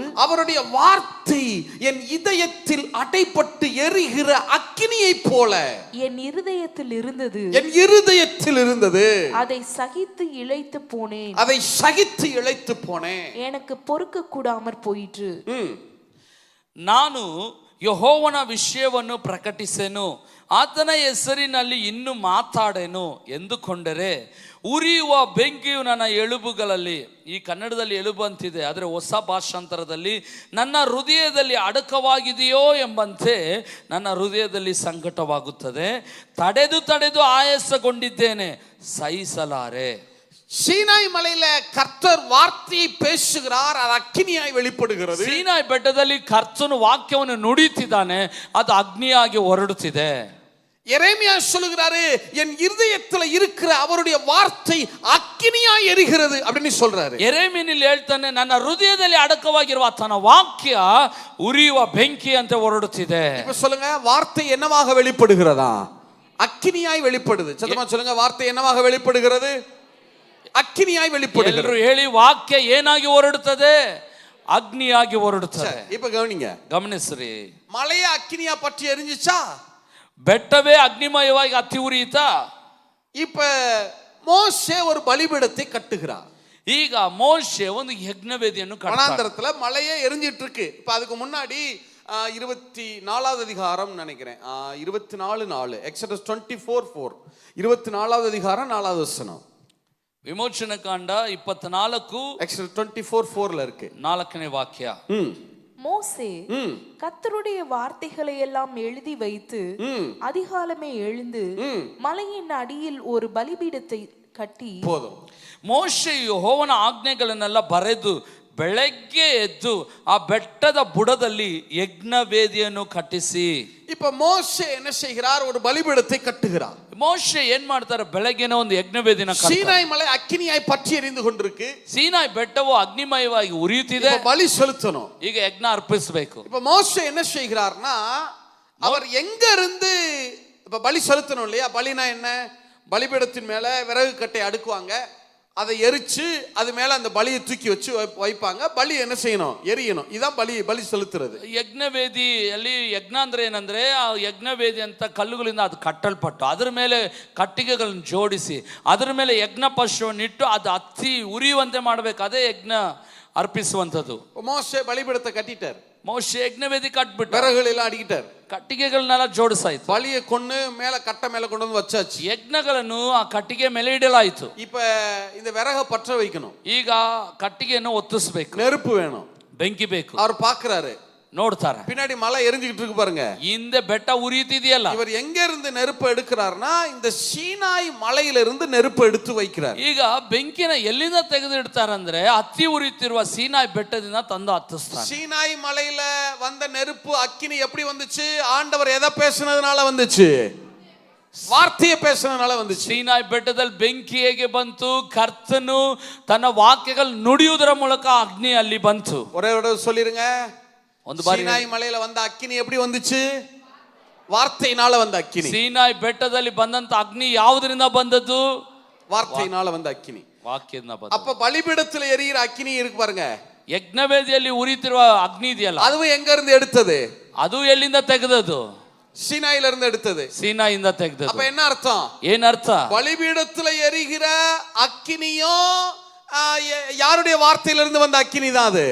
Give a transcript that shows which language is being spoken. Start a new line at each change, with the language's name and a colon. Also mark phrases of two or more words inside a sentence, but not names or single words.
Tamil: அவருடைய வார்த்தை என் இதயத்தில் அடைப்பட்டு எரிகிற அக்கினியை போல என் இருதயத்தில் இருந்தது. அதை சகித்து இளைத்து போனேன். எனக்கு பொறுக்க கூடாமற் போயிற்று.
Kannada: ನಾನು ಯೆಹೋವನ ವಿಷಯವನ್ನು ಪ್ರಕಟಿಸೆನು, ಆತನ ಹೆಸರಿನಲ್ಲಿ ಇನ್ನು ಮಾತಾಡೆನು ಎಂದುಕೊಂಡರೆ ಉರಿಯುವ ಬೆಂಕಿಯು ನನ್ನ ಎಲುಬುಗಳಲ್ಲಿ, ಈ ಕನ್ನಡದಲ್ಲಿ ಎಲುಬು ಅಂತಿದೆ, ಆದರೆ ಹೊಸ ಭಾಷಾಂತರದಲ್ಲಿ ನನ್ನ ಹೃದಯದಲ್ಲಿ ಅಡಕವಾಗಿದೆಯೋ ಎಂಬಂತೆ ನನ್ನ ಹೃದಯದಲ್ಲಿ ಸಂಕಟವಾಗುತ್ತದೆ. ತಡೆದು ಆಯಾಸಗೊಂಡಿದ್ದೇನೆ, ಸಹಿಸಲಾರೆ.
Tamil: சீனாய் மலையில கர்த்தர் வார்த்தையை பேசுகிறார், அது அக்கினியாய் வெளிப்படுகிறது.
Kannada: ಸೀನಾಯಿ ಬೆಟ್ಟದಲ್ಲಿ ಕರ್ತನು ವಾಕ್ಯವನ್ನು ನುಡಿಯುತ್ತಿದ್ದಾನೆ, ಅದು ಅಗ್ನಿಯಾಗಿ ಹೊರಡುತ್ತಿದೆ.
Tamil: எரேமியா சொல்லுகிறாரு, என் இருதயத்துல இருக்கிற அவருடைய வார்த்தை அக்கினியாய் எரிகிறது அப்படின்னு சொல்றாரு.
Kannada: ಎರೆಮೀಯನಲ್ಲಿ ಹೇಳ್ತಾನೆ, ನನ್ನ ಹೃದಯದಲ್ಲಿ ಅಡಕವಾಗಿರುವ ತನ್ನ ವಾಕ್ಯ ಉರಿಯುವ ಬೆಂಕಿ ಅಂತ ಹೊರಡುತ್ತಿದೆ.
Tamil: இப்ப சொல்லுங்க, வார்த்தை என்னவாக வெளிப்படுகிறதா? அக்கினியாய் வெளிப்படுது. சத்தமா சொல்லுங்க, வார்த்தை என்னவாக வெளிப்படுகிறது? ಅಗ್ನಿಯಾಗಿ வெளிப்படுகிறது.
Kannada: ಎಲ್ಲರೂ ಹೇಳಿ, ವಾಕ್ಯ ಏನಾಗಿ ಹೊರಡುತ್ತದೆ? ಅಗ್ನಿಯಾಗಿ ಹೊರಡುತ್ತದೆ.
Tamil: இப்ப
Kannada: ಗಮನಿಸ್ರಿ, ಮಳೆಯ ಅಗ್ನಿಯ ಪಟ್ಟಿ ಎರಿஞ்சிச்சா? ಬೆಟ್ಟವೇ ಅಗ್ನಿಮಯವಾಗಿ ಹತ್ತಿ ಉರಿಯಿತಾ?
Tamil: இப்ப மோசே ஒரு பலிபீடத்தை கட்டுகிறார்.
Kannada: ಈಗ ಮೋಶೆ ಒಂದು ಯಜ್ಞವೇದಿಯನ್ನು ಕಟ್ತಾನೆ.
Tamil: வனாந்தரத்துல மலையே எரிஞ்சிட்டு இருக்கு. இப்ப அதுக்கு முன்னாடி 24வது அதிகாரம் நினைக்கிறேன், 24:4, எக்ஸோடஸ் 24:4, 24வது அதிகாரம் 4வது வசனம்.
Kannada: ವಿಮೋಚನ ಕಾಂಡ 24
Tamil: எக்ஸோடஸ் 24:4ல இருக்கு
Kannada: 4ನೇ ವಾಕ್ಯ.
Tamil: மோசே கர்த்தருடைய வார்த்தைகளை எல்லாம் எழுதி வைத்து அதிகாலமே எழுந்து மலையின் அடியில் ஒரு பலிபீடத்தை கட்டி, போதும்.
Kannada: ಮೋಶೆಯು ಯೆಹೋವನ ಆಜ್ಞೆಗಳನ್ನೆಲ್ಲ ಬರೆದು ಬೆಳಗ್ಗೆ ಎದ್ದು ಆ ಬೆಟ್ಟದ ಬುಡದಲ್ಲಿ ಯಜ್ಞ ವೇದಿಯನ್ನು ಕಟ್ಟಿಸಿ.
Tamil: இப்ப மோசே என்ன செய்கிறார்? ஒரு பலிபீடத்தை கட்டுகிறார்.
Kannada: ಮೋಶೆ ಏನ್ ಮಾಡ್ತಾರೆ? ಬೆಳಗ್ಗೆನೇ ಒಂದು ಯಜ್ಞ ವೇದಿನ ಕಟ್ತಾರೆ.
Tamil: சீனாய் மலை அக்கினியாய் பற்றி எரிந்து கொண்டிருக்கு.
Kannada: ಸೀನಾಯಿ ಬೆಟ್ಟವು ಅಗ್ನಿಮಯವಾಗಿ ಉರಿಯುತ್ತಿದೆ.
Tamil: இப்ப பலி செலுத்தணும்.
Kannada: ಈಗ ಯಜ್ಞ ಅರ್ಪಿಸಬೇಕು.
Tamil: இப்ப மோசே என்ன செய்கிறார்னா, அவர் எங்க இருந்து இப்ப பலி செலுத்தணும் இல்லையா? பலினா என்ன? பலிபீடத்தின் மேல விறகு கட்டை அடுக்குவாங்க, அதை எரிச்சு அது மேல அந்த பலியை தூக்கி வச்சு வைப்பாங்க. பலி என்ன செய்யணும்? எரியணும். இதான் பலி செலுத்துறது.
Kannada: ಯಜ್ಞವೇದಿಯಲ್ಲಿ ಯಜ್ಞ ಅಂದ್ರೆ ಏನಂದ್ರೆ ಆ ಯಜ್ಞವೇದಿ ಅಂತ ಕಲ್ಲುಗಳಿಂದ ಅದು ಕಟ್ಟಲ್ಪಟ್ಟು ಅದರ ಮೇಲೆ ಕಟ್ಟಿಗೆಗಳನ್ನು ಜೋಡಿಸಿ ಅದರ ಮೇಲೆ ಯಜ್ಞ ಪಶುವನ್ನು ಇಟ್ಟು ಅದು ಹತ್ತಿ ಉರಿಯುವಂತೆ ಮಾಡಬೇಕು. ಅದೇ ಯಜ್ಞ ಅರ್ಪಿಸುವಂಥದ್ದು.
Tamil: மோசே பலிபீடத்தை கட்டிட்டார்.
Kannada: ಮೋಶೆ ಯಜ್ಞವೇದಿ ಕಟ್ಬಿಟ್ಟು
Tamil: விறகுகள் எல்லாம் அடிக்கிட்டார்.
Kannada: ಕಟ್ಟಿಗೆಗಳನ್ನೆಲ್ಲ ಜೋಡಿಸಾಯ್ತು.
Tamil: பலியை கொண்டு மேல கட்டை மேல கொண்டு வந்து வச்சாச்சு.
Kannada: ಯಜ್ಞಗಳನ್ನು ಆ ಕಟ್ಟಿಗೆ ಮೇಲೆ ಇಡಲಾಯಿತು.
Tamil: இப்ப இந்த விறக பற்ற வைக்கணும்.
Kannada: ಈಗ ಕಟ್ಟಿಗೆಯನ್ನು ಒತ್ತಿಸಬೇಕು.
Tamil: நெருப்பு வேணும்,
Kannada: ಬೆಂಕಿ ಬೇಕು.
Tamil: அவர் பாக்குறாரு,
Kannada: ನೋಡ್ತಾರೆ
Tamil: பின்னாடி மலை எரிஞ்சுக்கிட்டு இருக்கு பாருங்க.
Kannada: ಹಿಂದೆ ಬೆಟ್ಟ ಉರಿಯುತ್ತಿದೆಯಲ್ಲ.
Tamil: இவர் எங்க இருந்து நெருப்பு எடுக்கிறார்னா, இந்த சீனாய் மலையில இருந்து நெருப்பு எடுத்து வைக்கிறார்.
Kannada: ಈಗ ಬೆಂಕಿನ ಎಲ್ಲಿಂದ ತೆಗೆದು ಇಡ್ತಾರಂದ್ರೆ ಹತ್ತಿ ಉರಿಯುತ್ತಿರುವ ಸೀನಾಯಿ ಬೆಟ್ಟದಿಂದ ತಂದು ಹತ್ತಿಸ್ತಾರೆ.
Tamil: சீனாய் மலையில வந்த நெருப்பு அக்கினி எப்படி வந்துச்சு? ஆண்டவர் எதை பேசுனதுனால வந்துச்சு? ವಾರ್ತೆಯ பேசுனதுனால வந்துச்சு.
Kannada: ಸೀನಾಯಿ ಬೆಟ್ಟದಲ್ಲಿ ಬೆಂಕಿ ಹೇಗೆ ಬಂತು? ಕರ್ತನು ತನ್ನ ವಾಕ್ಯಗಳು ನುಡಿಯುವುದರ ಮೂಲಕ ಅಗ್ನಿ ಅಲ್ಲಿ ಬಂತು.
Tamil: ஒரே ஒரு சொல்லிருங்க,
Kannada: ಒಂದು ಬಾರಿ
Tamil: சீனாய் மலையில வந்த அக்கினி எப்படி வந்துச்சு? வார்த்தையினால வந்த அக்கினி.
Kannada: ಸೀನಾಯಿ ಬೆಟ್ಟದಲ್ಲಿ ಬಂದಂತ ಅಗ್ನಿ ಯಾವುದರಿಂದ ಬಂದದ್ದು?
Tamil: வார்த்தையினால வந்த அக்கினி,
Kannada: ವಾಕ್ಯದಿಂದ ಬಂದ.
Tamil: அப்ப பலிபீடத்துல எரியிற அக்கினி இருக்கு பாருங்க,
Kannada: ಯಜ್ಞವೇದಿಯಲ್ಲಿ ಉರಿತಿರುವ ಅಗ್ನಿ ಇದೆಯಲ್ಲ,
Tamil: அதுவும் எங்க இருந்து எடுத்தது?
Kannada: ಅದು ಎಲ್ಲಿಂದ ತೆಗೆದದ್ದು?
Tamil: சீனாயில இருந்து எடுத்தது.
Kannada: ಸೀನಾಯಿಂದ ತೆಗೆದದ್ದು.
Tamil: அப்ப என்ன அர்த்தம்?
Kannada: ಏನರ್ಥ?
Tamil: பலிபீடத்துல எரிகிற அக்கினியும் யாருடைய வார்த்தையிலிருந்து வந்த அக்கினி தான் அது?